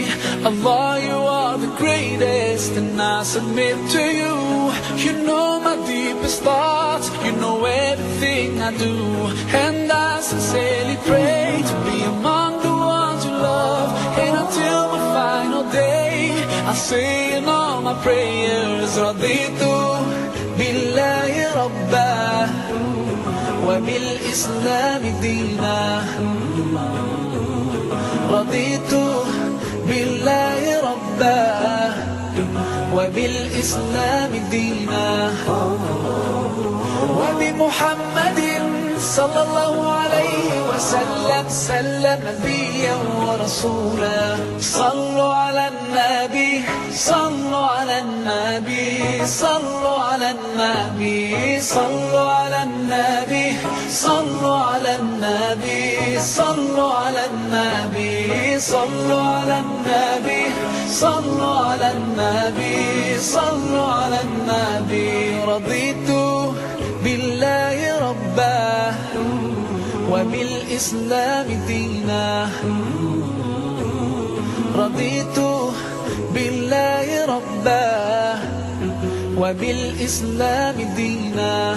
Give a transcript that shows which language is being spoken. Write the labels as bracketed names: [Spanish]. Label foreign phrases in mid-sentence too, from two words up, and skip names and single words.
[English] Allah, you are the greatest, and I submit to you. You know my deepest thoughts, you know everything I do. And I sincerely pray to be among the ones you love. And until my final day, I say in all my prayers, [Arabic] رضيت بالله ربا و بالإسلام دينا. رضيت بالله ربا و بالإسلام دينا. و بمحمد صلى الله عليه و سلم سلم نبيا و رسولا. صلوا على النبي، صلوا على النبي، صلوا على النبي، صلوا على النبي، صلوا على النبي، صلوا على النبي، صلوا على النبي، صلوا على النبي، صلوا على النبي. رضيت بالله ربا و بالإسلام دينا. رضيت بالله ربا و بالإسلام دينا.